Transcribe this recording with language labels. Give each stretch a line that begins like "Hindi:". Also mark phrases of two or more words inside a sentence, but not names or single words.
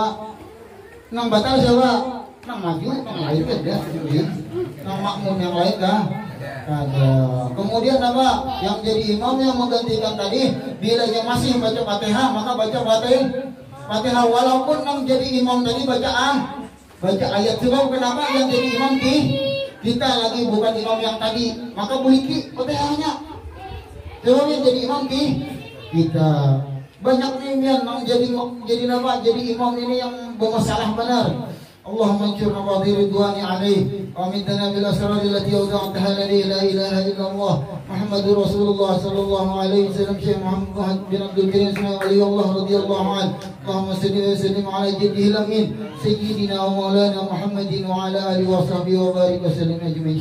Banjar: Nang batal siapa? Nang maju, nang lain kan ya. Nang makmum yang lain kah?
Indonesian: Ada. Kemudian apa? Yang jadi imam yang menggantikan tadi, bila yang masih baca Fatihah, maka baca Fatihah walaupun nang jadi imam tadi baca ayat. Sebab kenapa yang jadi imam kita lagi bukan imam yang tadi, maka boleh Fatihahnya. Sebab yang jadi imam kita. Banyak nih yang jadi nama jadi imam ini yang bermasalah benar.
Arabic: اللهم انصرنا ورضوان عليه وأمدنا بالأسرار التي أودعتها لنا لا إله إلا الله محمد رسول الله صلى الله عليه وسلم شيخ محمد بن عبد الكريم ولي الله رضي الله عنه. اللهم صل وسلم على جده الأمين سيدنا ومولانا محمد وعلى آله وصحبه وبارك وسلم أجمعين.